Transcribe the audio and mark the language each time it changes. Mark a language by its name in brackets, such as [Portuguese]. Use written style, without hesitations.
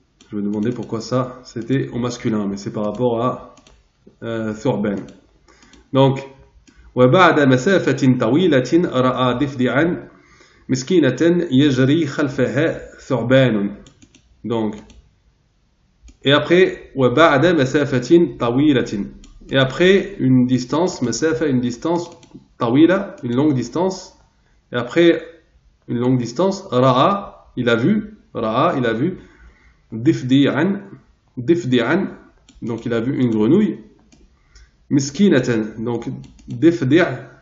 [French] Je me demandais pourquoi ça c'était au masculin, mais c'est par rapport à ثعبان. Donc [Arabic] وبعد مسافة طويلة رأى ضفدعا مسكينة يجري خلفها ثعبان. [French] Donc et après [Arabic] وبعد مسافة طويلة, [French] et après une distance, مسافة, une distance, طويلة, une longue distance, et après une longue distance, ra'a, il a vu, ضفدعا, donc il a vu une grenouille, miskinatan, donc ضفدع